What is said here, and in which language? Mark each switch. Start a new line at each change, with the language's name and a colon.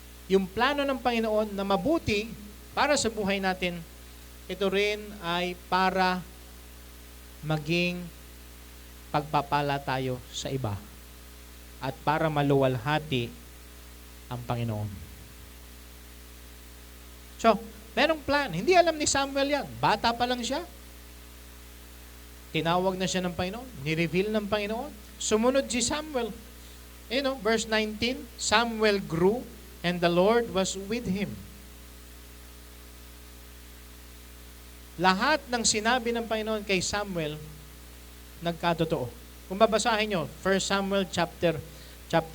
Filipino: Yung plano ng Panginoon na mabuti para sa buhay natin, ito rin ay para maging pagpapala tayo sa iba at para maluwalhati ang Panginoon. So, merong plan. Hindi alam ni Samuel yan. Bata pa lang siya. Tinawag na siya ng Panginoon. Nireveal ng Panginoon. Sumunod si Samuel.
English: Verse 19, Samuel grew and the Lord was with him.
Filipino: Lahat ng sinabi ng Panginoon kay Samuel, nagkatotoo. Kung babasahin nyo, 1 Samuel chapter 4.